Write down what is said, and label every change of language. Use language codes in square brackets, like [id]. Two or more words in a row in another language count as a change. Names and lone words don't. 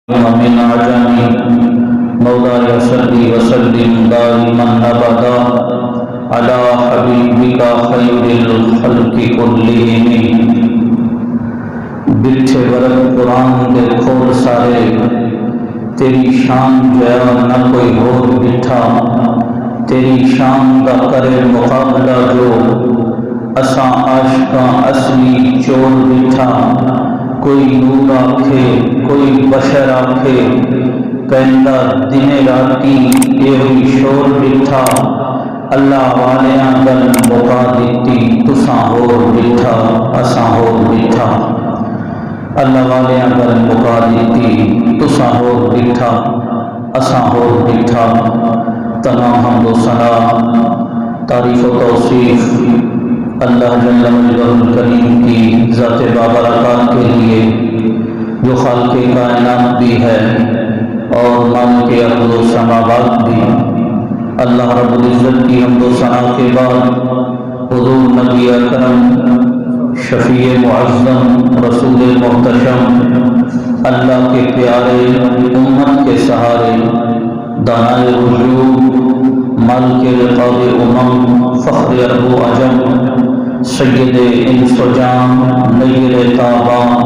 [ar] ومن عجم مولاي صل وسلم دائما ابدا على حبيبك خير الخلق كلهم۔ [pa] بٹھے ورق قرآن دے کھول سارے، تیری شان جیا نہ کوئی اور بٹھا، تیری شان دا کرے مقابلہ جو اساں عاشقاں اصلی چور بٹھا۔ کوئی نور آکھے کوئی بشر آکھے، کہندا دن راتی ایہی شور بٹھا۔ اللہ والیاں گل مکا دتی تساں ہور بٹھا اساں ہور بٹھا۔ اللہ والیاں گل مکا دتی تساں ہور بٹھا اساں ہور بٹھا۔ [ur] تمام حمد و ثنا تعریف و توصیف اللہ [ar] جل مجدہ الکریم [ur] کی ذات بابرکات کے لیے، جو خالق کائنات بھی ہے اور مالک ارض و سماوات بھی۔ اللہ رب العزت کی حمد و ثنا کے بعد حضور نبی اکرم شفیع معظم رسول محتشم، اللہ کے پیارے امت کے سہارے، دانائے وجود، مالک رقاب امم، فخر عرب و عجم، سید انس و جان، نیر تابا،